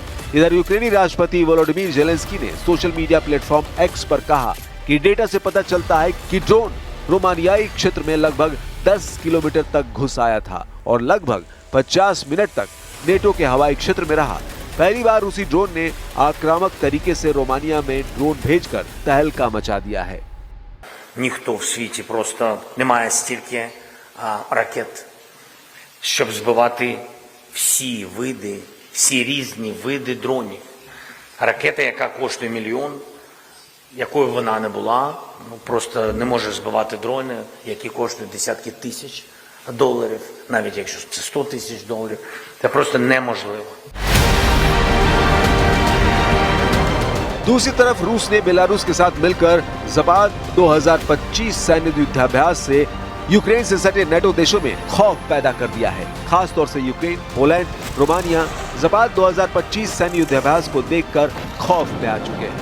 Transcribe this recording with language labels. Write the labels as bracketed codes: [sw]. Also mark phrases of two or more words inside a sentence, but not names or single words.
[hi] इधर यूक्रेनी राष्ट्रपति वोलोडिमीर जेलेंस्की ने [en] social media platform [hi] एक्स पर कहा कि डेटा से पता चलता है कि ड्रोन रोमानियाई क्षेत्र में लगभग 10 किलोमीटर तक घुस आया था और लगभग 50 मिनट तक नेटो के हवाई क्षेत्र में रहा। पहली बार रूसी ड्रोन ने आक्रामक तरीके से रोमानिया में ड्रोन भेजकर तहलका मचा दिया है। [uk] Ніхто в світі просто не має стільки ракет, щоб збивати всі різні види дронів. Ракета, яка коштує мільйон, якою вона не була, просто не може збивати дрони, які коштують десятки тисяч доларів, навіть якщо це $100 000. Це просто неможливо. [hi] दूसरी तरफ रूस ने बेलारूस के साथ मिलकर ज़पाद 2025 सैन्य युद्धाभ्यास से यूक्रेन से सटे नेटो देशों में खौफ पैदा कर दिया है। खास तौर से यूक्रेन, पोलैंड, रोमानिया ज़पाद 2025 सैन्य युद्धाभ्यास को देखकर खौफ में आ चुके हैं।